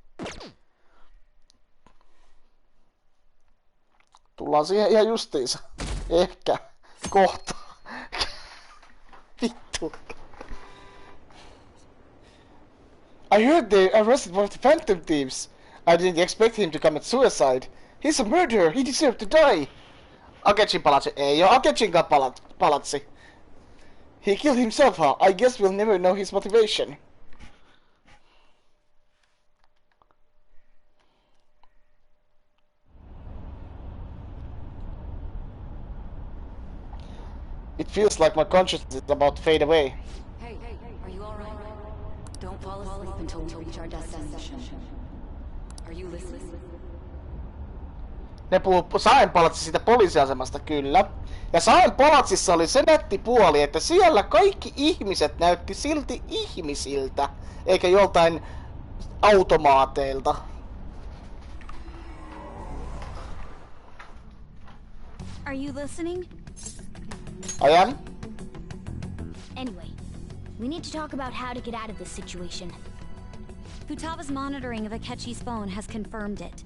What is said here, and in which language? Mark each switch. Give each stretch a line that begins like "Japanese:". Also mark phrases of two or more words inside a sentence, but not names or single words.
Finnish: Tullaan siihen ihan justiinsa. Ehkä. Kohta. Vittu.
English: I heard they arrested one of the Phantom Thieves. I didn't expect him to commit suicide. He's a murderer. He deserved to die.
Finnish: Akechin palatsi. Ei oo Akechinkaan palatsi.
English: He killed himself, huh? I guess we'll never know his motivation. It feels like my consciousness is about to fade away. Hey, are you alright? Don't fall asleep until we reach our destination. Are you listening?
Finnish: Ne puhuu Saen palatsi siitä poliisiasemasta, kyllä. Ja Saen palatsissa oli se nätti puoli, että siellä kaikki ihmiset näytti silti ihmisiltä, eikä joltain automaateilta.
English: Are you listening? I am. Anyway, we need to talk about how to get out of this situation. Futaga's monitoring of Akechi's phone has confirmed it.